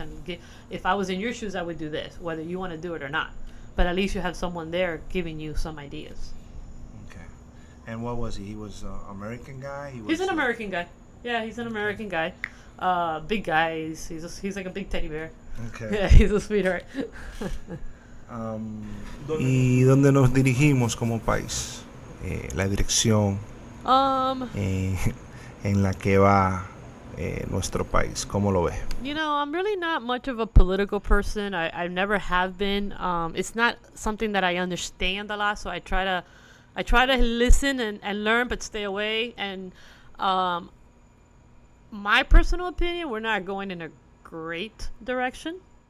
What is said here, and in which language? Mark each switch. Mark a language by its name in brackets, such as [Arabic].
[English] And if I was in your shoes, I would do this, whether you want to do it or not. But at least you have someone there giving you some ideas. Okay. And what was he? He was an American guy? He's an American guy. Yeah, he's an American guy. Big guy. He's like a big teddy bear. Okay. Yeah, he's a sweetheart. [Spanish] ¿Y dónde nos dirigimos como país? La dirección en la que va nuestro país. ¿Cómo lo ve? [English] I'm really not much of a political person. I never have been. It's not something that I understand a lot, so I try to listen and learn, but stay away. And my personal opinion, we're not going in a great direction.